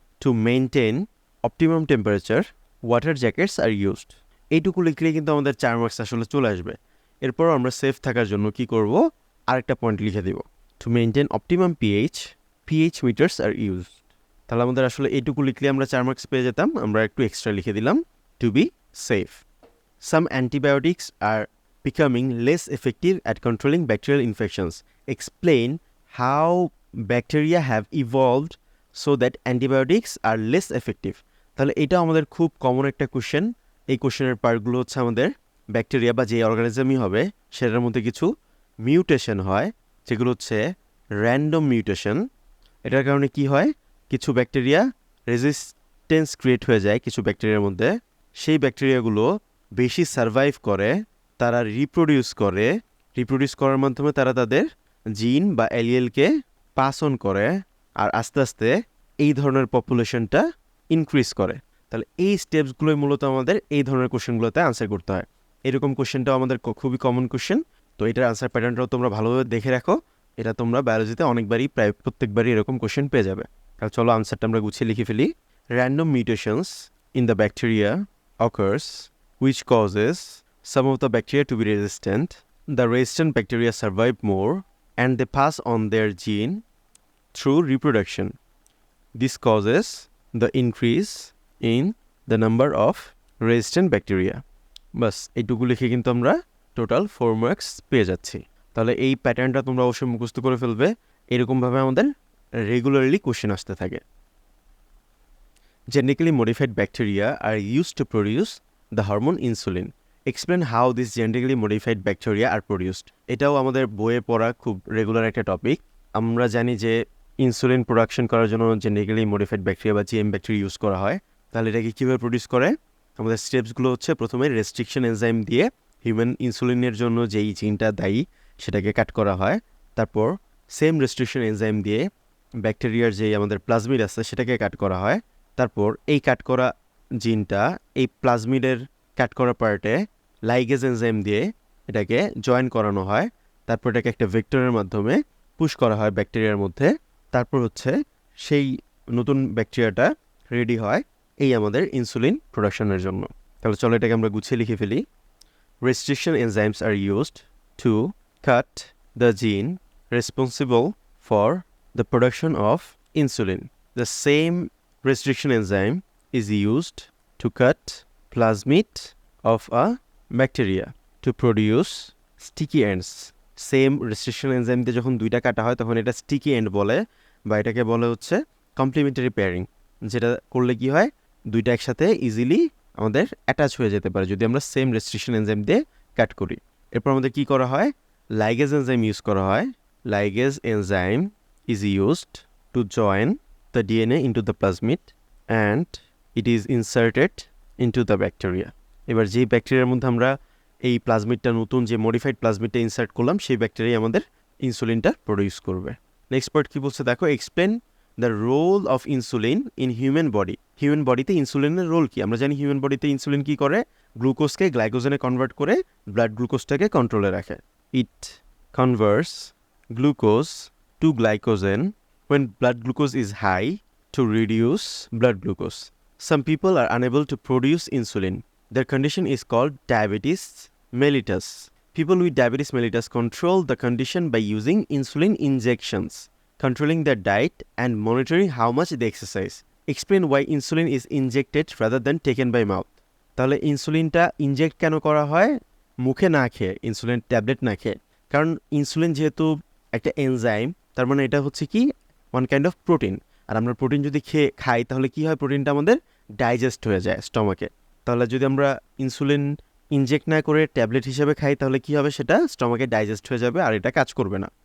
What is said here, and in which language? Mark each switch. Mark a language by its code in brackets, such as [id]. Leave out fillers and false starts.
[en] to maintain optimum temperature water jackets are used, [bn] এইটুকু লিখলে কিন্তু আমাদের 4 মার্কস আসলে চলে আসবে। এরপর আমরা সেফ থাকার জন্য কি করব, আরেকটা পয়েন্ট লিখে দিব। [en] To maintain optimum pH meters are used. [bn] তাহলে আমাদের আসলে এইটুকু লিখলে আমরা 4 মার্কস পেয়ে যেতাম, আমরা একটু এক্সট্রা লিখে দিলাম [en] To be safe. Some antibiotics are becoming less effective at controlling bacterial infections. Explain how bacteria have evolved so that antibiotics are less effective. [bn] তাহলে এটা আমাদের খুব কমন একটা কোশ্চেন। এই কোশ্চেনের পার্টগুলো হচ্ছে আমাদের ব্যাকটেরিয়া বা যে অর্গানিজমই হবে সেটার মধ্যে কিছু মিউটেশন হয়, যেগুলো হচ্ছে র্যান্ডম মিউটেশন। এটার কারণে কি হয়, কিছু ব্যাকটেরিয়া রেজিস্টেন্স ক্রিয়েট হয়ে যায় কিছু ব্যাকটেরিয়ার মধ্যে। সেই ব্যাকটেরিয়াগুলো বেশি সারভাইভ করে, তারা রিপ্রোডিউস করার মাধ্যমে তারা তাদের জিন বা এলিয়েলকে পাস অন করে, আর আস্তে আস্তে এই ধরনের পপুলেশনটা ইনক্রিজ করে। তাহলে এই স্টেপসগুলোই মূলত আমাদের এই ধরনের কোশ্চেনগুলোতে আনসার করতে হয়। এরকম কোশ্চেনটাও আমাদের খুবই কমন কোশ্চেন। তো এটার আনসার প্যাটার্নটাও তোমরা ভালোভাবে দেখে রাখো, এটা তোমরা বায়োলজিতে অনেকবারই, প্রায় প্রত্যেকবারই এরকম কোশ্চেন পেয়ে যাবে। তাহলে চলো আনসারটা আমরা গুছিয়ে লিখে ফেলি। [en] Random mutations in the bacteria occurs which causes some of the bacteria to be resistant. The resistant bacteria survive more and they pass on their gene through reproduction. This causes the increase in the number of resistant bacteria. [bn] বাস এইটুকু লিখে কিন্তু আমরা total 4 marks পেয়ে যাচ্ছি। তাহলে এই প্যাটার্নটা তোমরা অবশ্যই মুখস্থ করে ফেলবে, এরকমভাবে আমাদের রেগুলারলি কোশ্চেন আসতে থাকে। [en] Genetically modified bacteria are used to produce the hormone insulin. Explain how these genetically modified bacteria are produced. [bn] এটাও আমাদের বইয়ে পড়া খুব রেগুলার একটা টপিক। আমরা জানি যে ইনসুলিন প্রোডাকশন করার জন্য জেনেটিক্যালি মডিফাইড ব্যাকটেরিয়া বা জিএম ব্যাকটেরিয়া ইউজ করা হয়। তাহলে এটাকে কীভাবে প্রডিউস করে, আমাদের স্টেপসগুলো হচ্ছে প্রথমে রেস্ট্রিকশন এনজাইম দিয়ে হিউম্যান ইনসুলিনের জন্য যেই জিনটা দায়ী সেটাকে কাট করা হয়। তারপর সেম রেস্ট্রিকশন এনজাইম দিয়ে ব্যাকটেরিয়ার যেই আমাদের প্লাজমিড আছে সেটাকে কাট করা হয়। তারপর এই কাট করা জিনটা এই প্লাজমিডের কাট করা পার্টে লাইগেজ এনজাইম দিয়ে এটাকে জয়েন করানো হয়। তারপর এটাকে একটা ভেক্টরের মাধ্যমে পুশ করা হয় ব্যাকটেরিয়ার মধ্যে। তারপর হচ্ছে সেই নতুন ব্যাকটেরিয়াটা রেডি হয় এই আমাদের ইনসুলিন প্রোডাকশনের জন্য। তাহলে চলো এটাকে আমরা গুছিয়ে লিখে ফেলি। [en] Restriction enzymes are used to cut the gene responsible for the production of insulin. The same restriction enzyme is used to cut plasmid of a bacteria to produce sticky ends. [bn] Same restriction enzyme দিয়ে যখন দুইটা কাটা হয় তখন এটা sticky and বলে, বা এটাকে বলে হচ্ছে কমপ্লিমেন্টারি পেয়ারিং, যেটা করলে কি হয় দুইটা একসাথে ইজিলি আমাদের অ্যাটাচ হয়ে যেতে পারে যদি আমরা সেম রেস্ট্রিকশন এনজাইম দিয়ে কাট করি। এরপর আমাদের কি করা হয়, লাইগেজ এনজাইম ইউজ করা হয়। [en] Ligase enzyme is used to join the DNA into the plasmid and it is inserted into the bacteria. [bn] এবার যে ব্যাকটেরিয়ার মধ্যে আমরা এই প্লাজমিডটা নতুন যে মডিফাইড প্লাজমিডটা ইনসার্ট করলাম সেই ব্যাকটেরিয়া আমাদের ইনসুলিনটা প্রডিউস করবে। নেক্সট পার্ট কি বলছে দেখো, [en] Explain the role of insulin in human body. [bn] Human বডিতে ইনসুলিনের রোল কি? আমরা জানি হিউম্যান বডিতে ইনসুলিন কি করে, গ্লুকোজকে গ্লাইকোজেনে কনভার্ট করে ব্লাড গ্লুকোজটাকে কন্ট্রোলে রাখে। [en] It converts glucose to glycogen when blood glucose is high to reduce blood glucose. Some people are unable to produce insulin. Their condition is called diabetes mellitus. People with diabetes mellitus control the condition by using insulin injections, controlling their diet and monitoring how much they exercise. Explain why insulin is injected rather than taken by mouth. [bn] তাহলে ইনসুলিনটা inject কেন করা হয়? মুখে না খেয়ে, insulin tablet না খেয়ে, কারণ ইনসুলিন যেহেতু একটা এনজাইম, তার মানে এটা হচ্ছে কি ওয়ান কাইন্ড অফ প্রোটিন। আর আমরা প্রোটিন যদি খাই তাহলে কি হয়, প্রোটিনটা আমাদের ডাইজেস্ট হয়ে যায় স্টমাকে। তাহলে যদি আমরা ইনসুলিন ইনজেক্ট না করে ট্যাবলেট হিসেবে খাই তাহলে কি হবে, সেটা স্টমাকে ডাইজেস্ট হয়ে যাবে আর এটা কাজ করবে না।